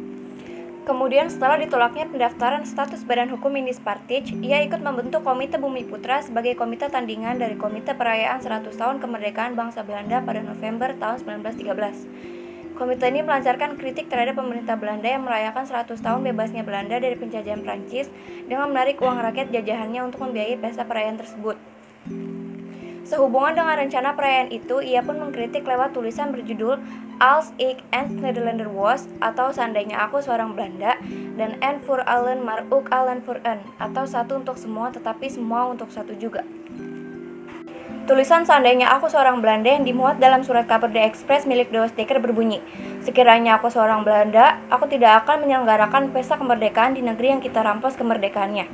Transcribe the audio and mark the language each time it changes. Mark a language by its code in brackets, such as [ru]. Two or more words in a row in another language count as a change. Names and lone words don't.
[id] Kemudian setelah ditolaknya pendaftaran status Badan Hukum Indische Partij, ia ikut membentuk Komite Bumi Putra sebagai komite tandingan dari Komite Perayaan 100 Tahun Kemerdekaan Bangsa Belanda pada November tahun 1913. Komite ini melancarkan kritik terhadap pemerintah Belanda yang merayakan 100 tahun bebasnya Belanda dari penjajahan Prancis dengan menarik uang rakyat jajahannya untuk membiayai pesta perayaan tersebut. Sehubungan dengan rencana perayaan itu, ia pun mengkritik lewat tulisan berjudul Als ik een Nederlander was, atau Seandainya Aku Seorang Belanda, dan En voor allen maar ook allen voor een, atau satu untuk semua tetapi semua untuk satu juga. Tulisan Seandainya Aku Seorang Belanda yang dimuat dalam surat kabar The Express milik Dawes Dekker berbunyi, sekiranya aku seorang Belanda, aku tidak akan menyelenggarakan pesta kemerdekaan di negeri yang kita rampas kemerdekaannya.